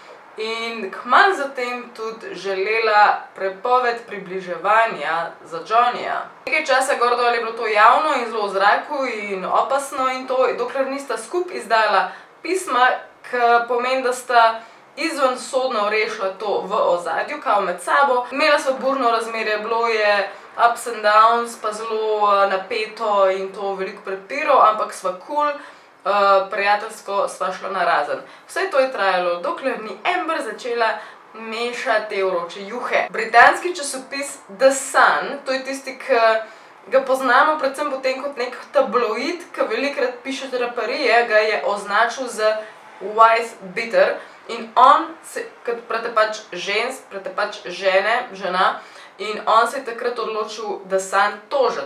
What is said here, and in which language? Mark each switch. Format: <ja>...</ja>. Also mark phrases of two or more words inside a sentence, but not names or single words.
<sl>In kmalu zatem tudi želela prepoved približevanja za Johnnyja. Nekaj časa gor dol je bilo to javno in zelo v zraku in opasno in to, dokler nista skupaj izdala pisma, ki pomeni, da sta izvensodno rešila to v ozadju, kao med sabo. Imela so burno razmerje, bilo je</sl> <en>ups and downs,</en> <sl>pa zelo napeto in to veliko prepirov, ampak sva cool. Prijateljsko sva šla narazen. Vse to je trajalo, dokler ni Amber začela mešati te vroče juhe. Britanski časopis The Sun, to je tisti, ki ga poznamo predvsem potem kot nek tabloid, ki velikrat piše traparije, ga je označil z</sl> <en>wife beater</en> <sl>in on, kot pretepač žensk, pretepač žena, in on se je takrat odločil, da Sun toža.</sl>